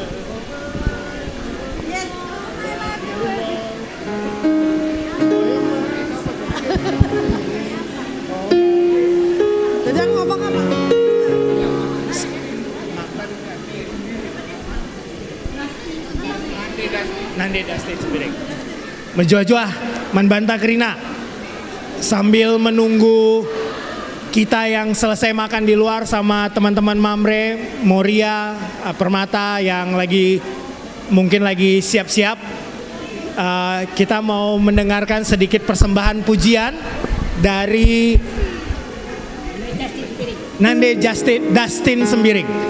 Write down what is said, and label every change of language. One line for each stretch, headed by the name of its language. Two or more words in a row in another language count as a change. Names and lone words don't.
Indonesian: Yes. Jadi ngomong apa? Nande Dustin Sembiring.
Batak Karo: Menjua-jua, manbanta kerina.
Indonesian: Sambil menunggu kita yang selesai makan di luar sama teman-teman Mamre, Moria, Permata yang mungkin lagi siap-siap. Kita mau mendengarkan sedikit persembahan pujian dari Nande Dustin Sembiring.